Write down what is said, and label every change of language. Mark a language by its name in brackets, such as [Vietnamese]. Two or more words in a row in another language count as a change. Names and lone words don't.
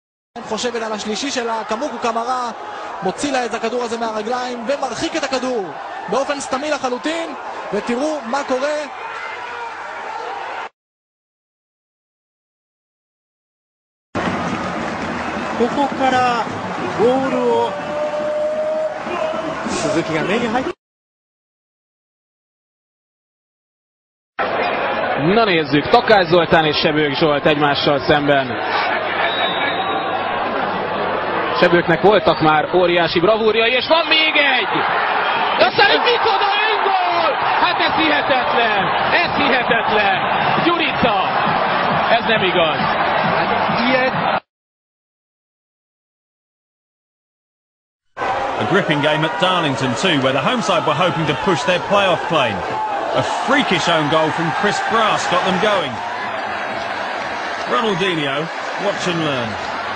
[Hebrew] חושבת על השלישי שלה, קמוקו קמרה מוציא לה את הכדור הזה מהרגליים ומרחיק את הכדור באופן סתמי לחלוטין, ותראו מה קורה. [Japanese] ここからボールを鈴木が目に入って。 [Hungarian] Na nézzük, Takács Zoltán és Sebők Zsolt egymással szemben. Sebőknek voltak már óriási bravúrjai, és van még egy! Aztán egy micsoda öngól! Hát ez hihetetlen! Ez hihetetlen! Gyurica! Ez nem igaz! Hát ilyen... [English] A gripping game at Darlington too, where the home side were hoping to push their playoff claim. A freakish own goal from Chris Brass got them going. Ronaldinho, watch and learn.